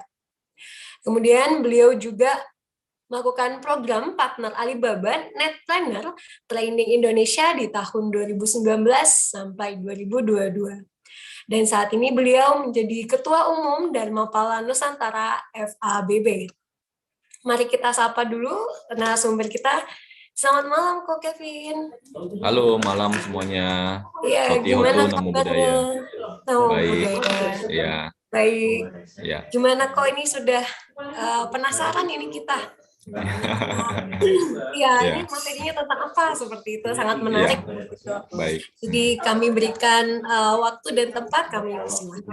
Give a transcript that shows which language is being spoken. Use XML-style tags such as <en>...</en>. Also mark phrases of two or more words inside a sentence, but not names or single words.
<id>Kemudian beliau juga melakukan program partner Alibaba Netplanner Training Indonesia di tahun 2019 sampai 2022. Dan saat ini beliau menjadi Ketua Umum Dharmapala Nusantara FABB. Mari kita sapa dulu narasumber kita. Selamat malam Ko Kevin. Halo, malam semuanya. Iya, Hoti gimana</id> <pi>Hotu Namo</pi> <id>kabarnya? Buddhaya. Namo Baik, Buddhaya. ya, Baik. ya. Gimana kok ini sudah penasaran ini kita? Iya, ini Ya, materinya tentang apa? Seperti itu, sangat ya. menarik. Gitu. Baik, Jadi kami berikan waktu dan tempat, kami silakan.</id>